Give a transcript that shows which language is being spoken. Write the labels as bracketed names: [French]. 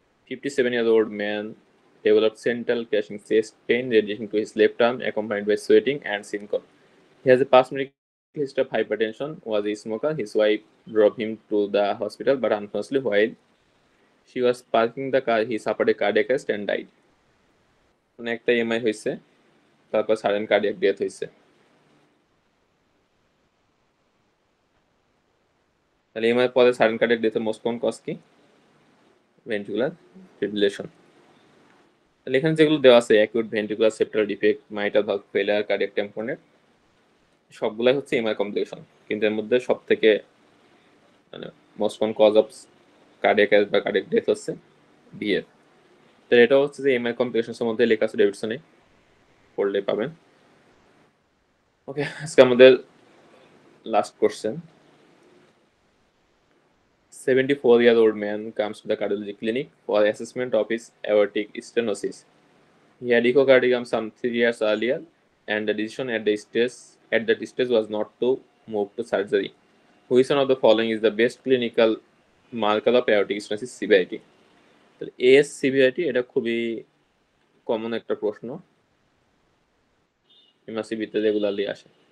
[English] 57-year-old man developed central crashing chest pain radiating to his left arm, accompanied by sweating and syncope. He has a past medical history of hypertension, was a smoker. His wife drove him to the hospital, but unfortunately, while she was parking the car, he suffered a cardiac arrest and died. [Bangla] মানে একটা MI হয়েছে, তারপর sudden cardiac death হয়েছে। তাহলে MI পরে sudden cardiac ডেথের most common cause কি? Ventricular fibrillation. তাহলে এখানে যেগুলো দেওয়া আছে acute ventricular septal defect, mitral valve failure, cardiac tamponade, সবগুলাই হচ্ছে এমআই কমপ্লিকেশন। কিন্তু এর মধ্যে সব থেকে মানে most common cause of cardiac arrest বা কার্ডিয়াক ডেথ হচ্ছে বিএফ। তো এটা হচ্ছে যে এমআই কমপ্লিকেশনের মধ্যে লেখা আছে, ডেভিডসনে পড়লে পাবেন। ওকে, আজকে আমাদের last question. [English] 74-year-old man comes to the cardiology clinic for assessment of his aortic stenosis. He had echocardiogram some 3 years earlier, and the decision at that stage was not to move to surgery. Which one of the following is the best clinical marker of aortic stenosis severity? [Bangla] AS severity এটা খুবই common একটা প্রশ্ন, এমআরসিবিতে regularly আসে।